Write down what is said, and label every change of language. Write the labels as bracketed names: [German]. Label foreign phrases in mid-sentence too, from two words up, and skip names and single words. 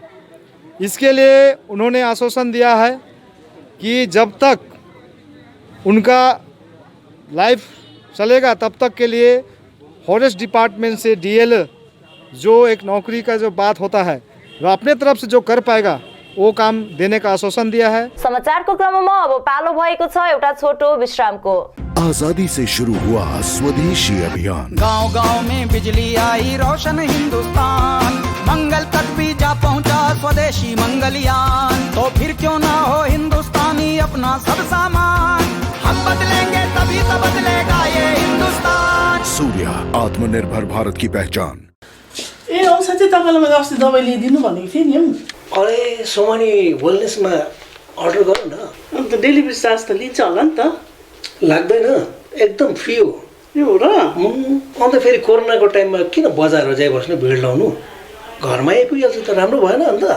[Hindi] इसके लिए उन्होंने आश्वासन दिया है कि जब तक उनका लाइफ चलेगा तब तक के लिए [English] forest department [Hindi] से डीएल जो एक नौकरी का जो बात होता है वो अपने तरफ से जो कर पाएगा वो काम देने का आश्वासन दिया है। [Nepali] समाचारको क्रममा अब पालो भएको छ एउटा छोटो विश्रामको। [Hindi] आजादी से शुरू हुआ स्वदेशी अभियान, गांव-गांव में बिजली आई, रोशन हिंदुस्तान, मंगल तक भी जा पहुंचा स्वदेशी मंगलयान। तो फिर क्यों ना हो हिंदुस्तानी अपना सब सामान, हम बदलेंगे तभी तो बदलेगा ये हिंदुस्तान। सूर्या, आत्मनिर्भर भारत की पहचान। [Nepali] ए औषधि तपाईँलाई मैले अस्ति दबाई ल्याइदिनु भनेको थिएँ नि। अरे सोमानी वेलनेसमा अर्डर गर न। अन्त [English] delivery charge [Nepali] त लिन्छ होला नि त? लाग्दैन, एकदम फ्री हो। यो र? अन्त फेरि कोरोनाको टाइममा किन बजारमा जाइ बस्नु, भिड लाउनु, घरमा आइपुगिहाल्छ त राम्रो भएन अन्त?